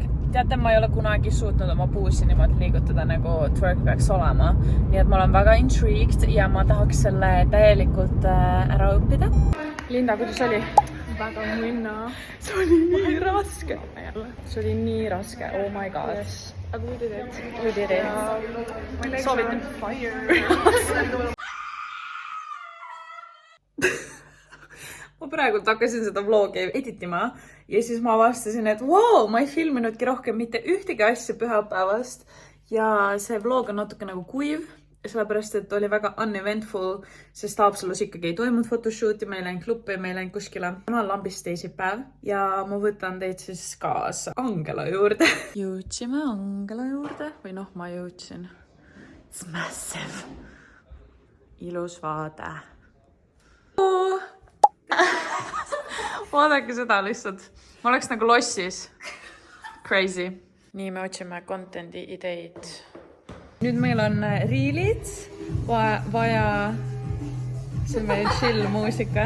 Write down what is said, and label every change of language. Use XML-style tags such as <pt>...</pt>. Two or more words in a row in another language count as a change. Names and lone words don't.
<et>Teate, ma ei ole kunagi suutnud oma puusi niimoodi liigutada, nagu twerk peaks olema. Nii et ma olen väga intrigued ja ma tahaks selle täielikult ära õppida. Linda, kuidas oli? Väga munna. See oli nii raske. See oli nii raske.</et> <en>Oh my god. Yes. Aga we did it. We did it. My legs</en> <et>Soovitan.</et> <en>are on fire.</en> <et>Ma praegult hakkasin seda vlogi editima ja siis ma avastasin, et wow, ma ei filminudki rohkem mitte ühtegi asja pühapäevast ja see vlog on natuke nagu kuiv, sellepärast, et oli väga uneventful, sest Haapsalus ikkagi ei toimunud photoshooti, me ei läinud klubbi, me ei läinud kuskile. Täna on lambist teisipäev ja ma võtan teid siis kaasa Angela juurde. Jõudsime Angela juurde või noh, ma jõudsin.</et> <en>It's massive.</en> <et>Ilus vaade. Vaadake seda lihtsalt. Ma oleks nagu lossis. Crazy. Nii me otsime contenti ideid. Nüüd meil on riilid vaja, see on meil chill muusika.</et>